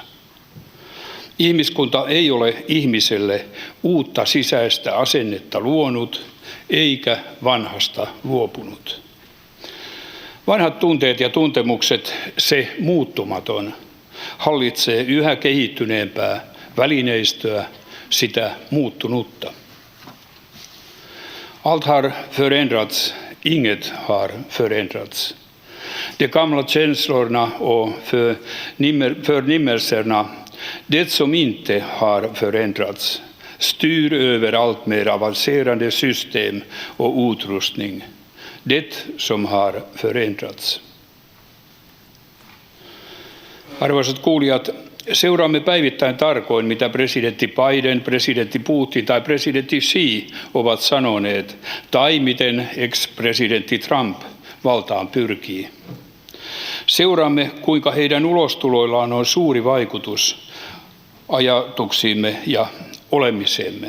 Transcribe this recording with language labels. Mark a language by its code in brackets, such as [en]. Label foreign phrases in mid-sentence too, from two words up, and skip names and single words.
[fi] Ihmiskunta ei ole ihmiselle uutta sisäistä asennetta luonut, eikä vanhasta luopunut. Vanhat tunteet ja tuntemukset, se muuttumaton, hallitsee yhä kehittyneempää välineistöä, sitä muuttunutta. [sv] Allt har förändrats, inget har förändrats. De gamla känslorna och förnimmelserna, det som inte har förändrats, styr över allt mer avancerade system och utrustning. Det som har förändrats. [fi] Arvoisat kuulijat, seuraamme päivittäin tarkoin, mitä presidentti Biden, presidentti Putin tai presidentti Xi ovat sanoneet, tai miten ex-presidentti Trump valtaan pyrkii. Seuraamme, kuinka heidän ulostuloillaan on suuri vaikutus ajatuksiimme ja olemiseemme.